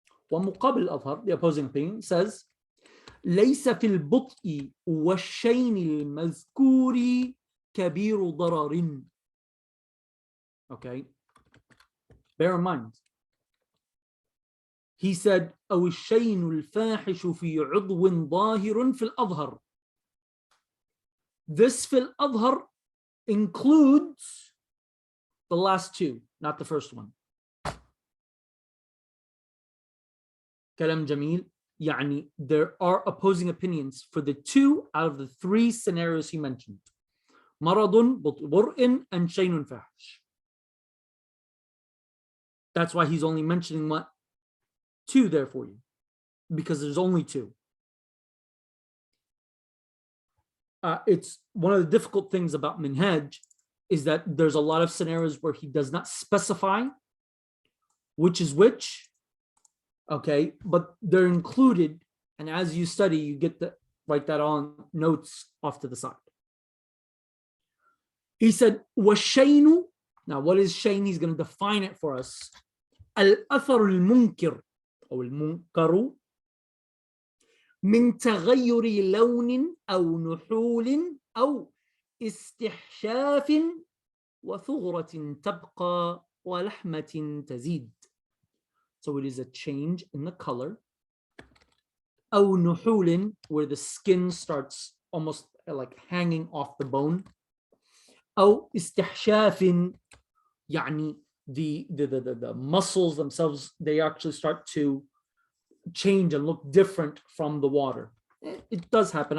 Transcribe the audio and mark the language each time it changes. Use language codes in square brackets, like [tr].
[ar] ومقابل الأظهر, [en] the opposing opinion says [ar] ليس في البطء والشين المذكور كبير ضرر. [en] Okay. Bear in mind. He said [ar] أو الشين الفاحش في عضو ظاهر في الأظهر. [en] This في الأظهر includes the last two, not the first one. [ar] كلام جميل. [en] يعني there are opposing opinions for the two out of the three scenarios he mentioned. [ar] مرض برء and شين فاحش. [en] That's why he's only mentioning what? Two there for you. Because there's only two. It's one of the difficult things about Minhaj is that there's a lot of scenarios where he does not specify which is which, okay, but they're included, and as you study, you get to write that on notes off to the side. He said, وَالشَّيْنُ. Now, what is shayn? He's going to define it for us. [ar] الأثر المنكر أو المنكر من تغير لون أو نحول أو استحشاف وثغرة تبقى ولحمة تزيد. [en] So it is a change in the color. [ar] أو نحول, [en] where the skin starts almost like hanging off the bone. [ar] أو استحشاف, [en] يعني the muscles themselves, they actually start to change and look different from the water. It does happen.